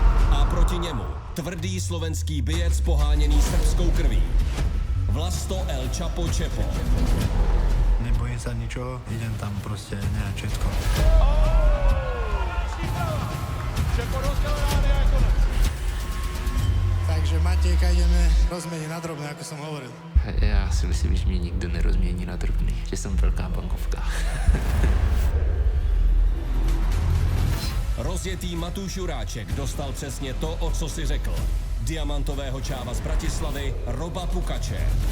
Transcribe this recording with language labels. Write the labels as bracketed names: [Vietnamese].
[Czech] A proti němu tvrdý slovenský bijec poháněný srbskou krví. Vlasto El Chapo Čepo. [Slovak] Nebojím sa ničoho, idem tam proste nejak všetko. Takže Matějka ideme rozmeniť na drobné, ako som hovoril. [Czech] Já si myslím, že mě nikdo nerozmění na drobný, že jsem velká bankovka. Rozjetý Matúš Juráček dostal přesně to, o co si řekl. Diamantového čáva z Bratislavy Roba Pukače.